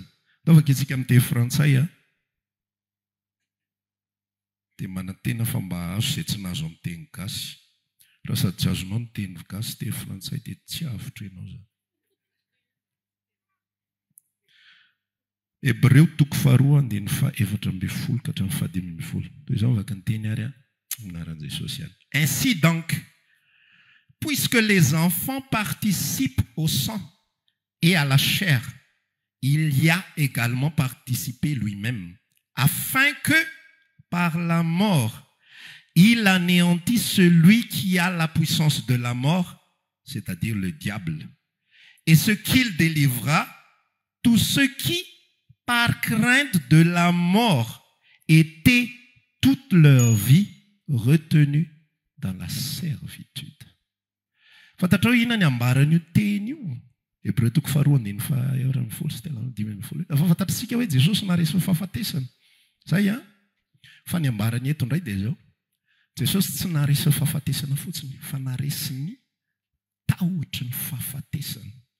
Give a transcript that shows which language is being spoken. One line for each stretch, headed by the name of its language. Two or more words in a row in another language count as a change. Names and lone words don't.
Malagasy: Taovaka itsika amin'ny teny frantsay dia manantena fa mba azo izay tsy nazo amin'ny teny gasy. Raha sady tsy azonao ny teny gasy teny frantsay dia tsy avitra ianao zany. Hebreo toko faharoa andiny fa 4:10 ka hatramin'ny 5:10. Toy izao mivaky ny teny ary anaran'i Jesosy ihany.
French: Ainsi donc, puisque les enfants participent au sang et à la chair, il y a également participé lui-même, afin que, par la mort, il anéantit celui qui a la puissance de la mort, c'est-à-dire le diable, et ce qu'il délivra tous ceux qui, par crainte de la mort, étaient toute leur vie retenus dans la servitude.
Malagasy: Fantatrao inona ny ambaran'io teny io? Hebreo toko faharoa andiny fa 4:10 sy 5:10. Efa fantatritsika hoe Jesosy naharesy fahafatesana. Zay fa ny ambarany eto indray dia izao. Jesosy tsy naharesy fahafatesana fotsiny, fa naharesy ny tahotry ny fahafatesana.